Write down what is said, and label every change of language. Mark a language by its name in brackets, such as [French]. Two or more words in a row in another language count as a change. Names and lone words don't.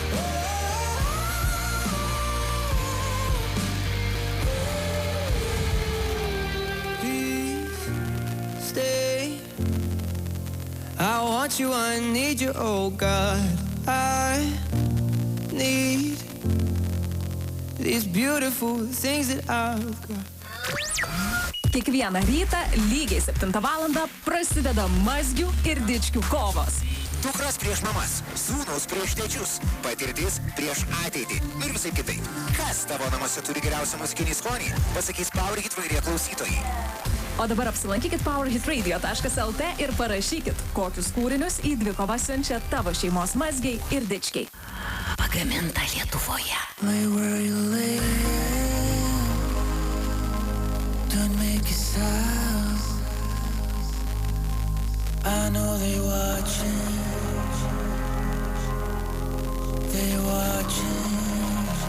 [English] Please stay. I want you, I need you, oh God. I need these beautiful things that I've got. [Lithuanian] Kiekvieną rytą lygiai 7 valandą prasideda mazgių ir dičkių kovos. Dukros prieš mamas, sūnus prieš tėčius, patirtis prieš ateitį ir visai kitai. Kas tavo namuose turi geriausią muzikinį skonį, pasakys Power Hit Radio klausytojai. O dabar apsilankykit powerhitradio.lt ir parašykit, kokius kūrinius į dvikovą siunčia tavo šeimos mazgiai ir dičkiai. Pagaminta Lietuvoje. [English] Lay where you lay. Don't make a sound. I know they watching. They watching.